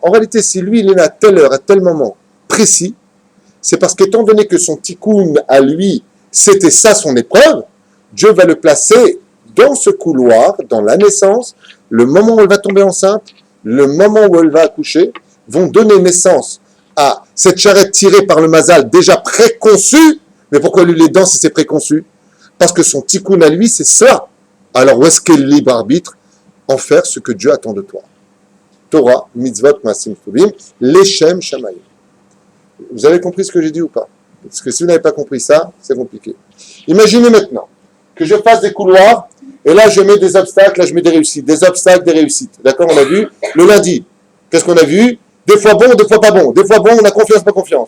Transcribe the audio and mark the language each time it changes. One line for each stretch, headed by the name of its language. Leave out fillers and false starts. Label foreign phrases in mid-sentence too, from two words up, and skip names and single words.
French: En réalité, si lui, il est là à telle heure, à tel moment précis, c'est parce qu'étant donné que son tikkun à lui, c'était ça son épreuve, Dieu va le placer dans ce couloir, dans la naissance, le moment où elle va tomber enceinte, le moment où elle va accoucher, vont donner naissance à cette charrette tirée par le mazal déjà préconçue. Mais pourquoi lui les dents si c'est préconçu? Parce que son tikkun à lui, c'est ça. Alors où est-ce qu'est le libre arbitre? En faire ce que Dieu attend de toi.
Hebrew: תורה, מצוות, מעשים טובים, לשם שמים.
French: Vous avez compris ce que j'ai dit ou pas? Parce que si vous n'avez pas compris ça, c'est compliqué. Imaginez maintenant que je fasse des couloirs, et là je mets des obstacles, là je mets des réussites, des obstacles, des réussites. D'accord? On a vu le lundi. Qu'est-ce qu'on a vu? Des fois bon, des fois pas bon. Des fois bon, on a confiance, pas confiance.